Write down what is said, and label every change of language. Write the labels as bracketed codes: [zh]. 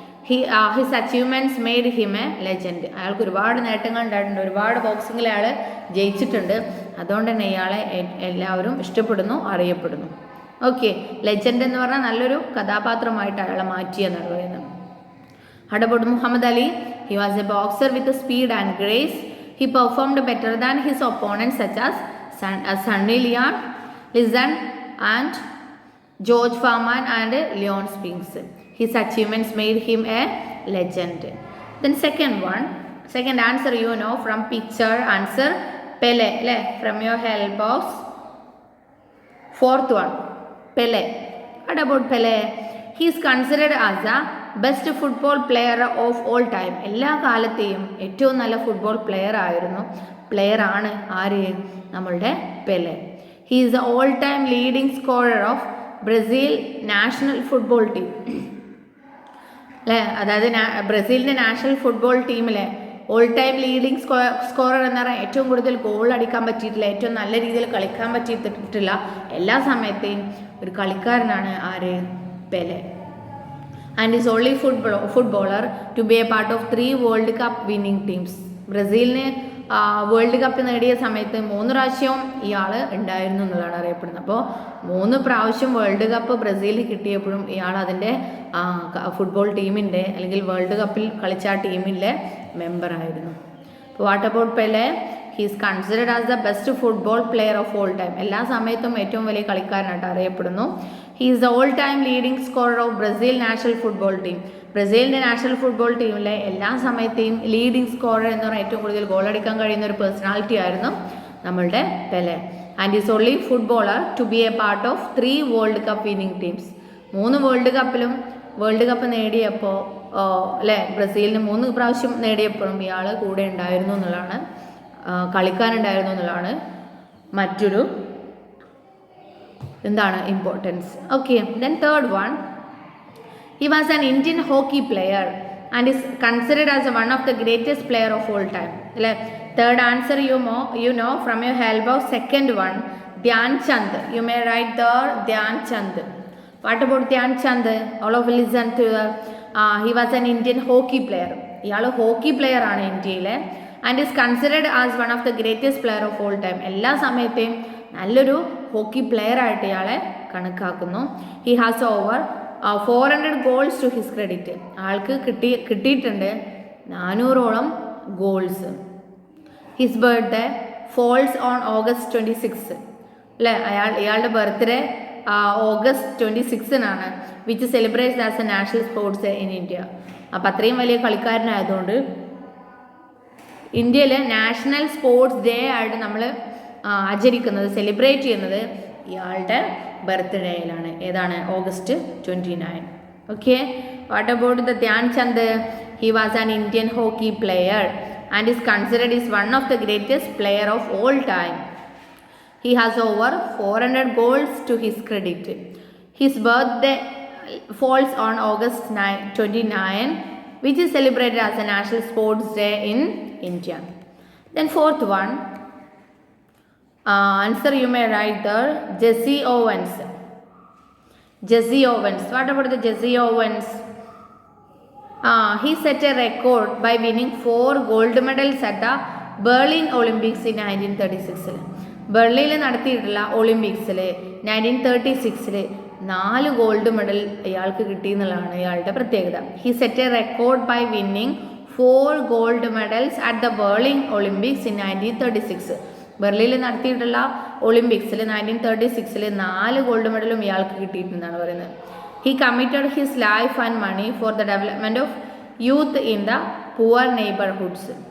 [en] His achievements made him a legend. [ml] അയാൾക്ക് ഒരുപാട് നേട്ടങ്ങൾ ഉണ്ടായിട്ടുണ്ട്, ഒരുപാട് ബോക്സിങ്ങിൽ അയാൾ ജയിച്ചിട്ടുണ്ട്. അതുകൊണ്ട് തന്നെ ഇയാളെ എല്ലാവരും ഇഷ്ടപ്പെടുന്നു, അറിയപ്പെടുന്നു. ഓക്കെ, ലെജൻഡ് എന്ന് പറഞ്ഞാൽ നല്ലൊരു കഥാപാത്രമായിട്ട് അയാളെ മാറ്റിയെന്നാണ് പറയുന്നത്. [en] How about Muhammad Ali? He was a boxer with speed and grace. He performed better than his opponents such as Sunny Liston and George Foreman and Leon Spinks. His achievements made him a legend. Then second answer you know from picture answer Pele. From your help box. Fourth one, Pele. What about Pele? He is considered as a best football player of all time. [ml] എല്ലാ കാലത്തെയും ഏറ്റവും നല്ല football player ആണ് ആര്? നമ്മളുടെ Pele. [en] He is the all time leading scorer of Brazil national football team അല്ലേ. [ml] അതായത് ബ്രസീലിൻ്റെ national football ടീമിലെ all time leading scorer എന്ന് പറഞ്ഞാൽ ഏറ്റവും കൂടുതൽ ഗോൾ അടിക്കാൻ പറ്റിയിട്ടില്ല, ഏറ്റവും നല്ല രീതിയിൽ കളിക്കാൻ പറ്റിയിട്ടില്ല എല്ലാ സമയത്തെയും ഒരു കളിക്കാരനാണ് ആര്? Pele. [en] And is only footballer to be a part of 3 World Cup winning teams. [ml] ബ്രസീലിന് world cup നേടിയ സമയത്ത് 3 പ്രാവശ്യവും ഇയാൾ ഉണ്ടായിരുന്നു എന്നുള്ളതാണ് അറിയപ്പെടുന്നത്. അപ്പോൾ 3 പ്രാവശ്യം വേൾഡ് കപ്പ് ബ്രസീലിൽ കിട്ടിയപ്പോഴും ഇയാൾ അതിൻ്റെ ഫുട്ബോൾ ടീമിൻ്റെ അല്ലെങ്കിൽ വേൾഡ് കപ്പിൽ കളിച്ച ആ ടീമിലെ മെമ്പറായിരുന്നു. [en] അപ്പോൾ what about Pele? He is considered as the best football player of all time. [ml] എല്ലാ സമയത്തും ഏറ്റവും വലിയ കളിക്കാരനായിട്ട് അറിയപ്പെടുന്നു. [en] He is the all time leading scorer of Brazil national football team. [ml] ബ്രസീലിൻ്റെ national football ടീമിലെ എല്ലാ സമയത്തെയും ലീഡിംഗ് സ്കോറർ എന്ന് പറഞ്ഞാൽ ഏറ്റവും കൂടുതൽ ഗോൾ അടിക്കാൻ കഴിയുന്ന ഒരു പേഴ്സണാലിറ്റി ആയിരുന്നു നമ്മളുടെ Pele. [en] And is only footballer to be a part of 3 world cup winning teams. [ml] 3 world cup നേടിയപ്പോൾ അല്ലേ, ബ്രസീലിന് 3 പ്രാവശ്യം നേടിയപ്പോഴും ഇയാൾ കൂടെ ഉണ്ടായിരുന്നു എന്നുള്ളതാണ്, കളിക്കാനുണ്ടായിരുന്നു എന്നുള്ളതാണ് മറ്റൊരു എന്താണ് importance. [en] Okay, then third one, he was an Indian hockey player and is considered as one of the greatest player of all time. Third answer you know from your help box. Second one, Dhyan Chand. You may write there Dhyan Chand. What about Dhyan Chand? All of you listen to he was an Indian hockey player. [ml] ഇയാൾ hockey player ആണ് ഇന്ത്യയിലെ. [en] And is considered as one of the greatest player of all time. [ml] എല്ലാ സമയത്തെയും നല്ലൊരു hockey player ആയിട്ട് ഇയാളെ കണക്കാക്കുന്നു. [en] He has over 400 goals to his credit. [ml] ആൾക്ക് കിട്ടിയിട്ടുണ്ട് 400ഓളം goals. [en] His birthday falls on August 26 അല്ലേ. [ml] ഇയാളുടെ birthday August 26-നാണ്, [en] Which celebrates as a national sports in India. [ml] അപ്പം അത്രയും വലിയ കളിക്കാരനായതുകൊണ്ട് ഇന്ത്യയിൽ നാഷണൽ സ്പോർട്സ് ഡേ ആയിട്ട് നമ്മൾ ആചരിക്കുന്നത്, സെലിബ്രേറ്റ് ചെയ്യുന്നത് ഇയാളുടെ ബർത്ത്ഡേയിലാണ്. ഏതാണ്? August 29. [en] Okay. What about the Dhyan Chand? He was an Indian hockey player and is considered as one of the greatest player of all time. He has over 400 goals to his credit. His birthday falls on August 29, which is celebrated as a national sports day in India. Then fourth one, answer you may write there, Jesse Owens. Jesse Owens. What about the Jesse Owens? He set a record by winning 4 gold medals at the Berlin Olympics in 1936. [ml] ബെർലിനിൽ നടത്തിയിട്ടുള്ള ഒളിമ്പിക്സിൽ 1936 4 gold medal ഇയാൾക്ക് കിട്ടി എന്നുള്ളതാണ് ഇയാളുടെ പ്രത്യേകത. [en] He set a record by winning 4 gold medals at the Berlin Olympics in 1936. [ml] ബെർലിനിൽ നടത്തിയിട്ടുള്ള ഒളിമ്പിക്സിൽ 1936 4 gold മെഡലും ഇയാൾക്ക് കിട്ടിയിട്ടുണ്ടെന്നാണ് പറയുന്നത്. [en] He committed his life and money for the development of youth in the poor neighborhoods.